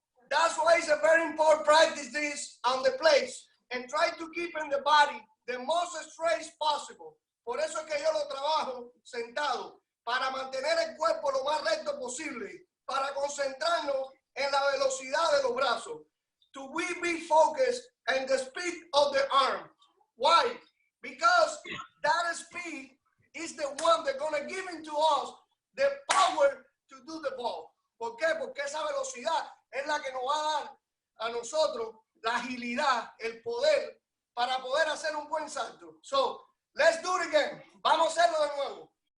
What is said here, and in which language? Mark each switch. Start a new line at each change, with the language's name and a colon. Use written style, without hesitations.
English: That's why it's a very important practice this on the place and try to keep in the body the most straight possible.
Spanish: Por eso es que yo lo trabajo sentado, para mantener el cuerpo lo más recto posible, para concentrarnos en la velocidad de los brazos.
English: To we be focused on the speed of the arm. Why? Because that speed is the one that's going to give into us the power to do the ball.
Spanish: ¿Por qué? Porque esa velocidad es la que nos va a dar a nosotros la agilidad, el poder para poder hacer un buen salto.
English: So, let's do it again.
Spanish: Vamos a hacerlo de nuevo.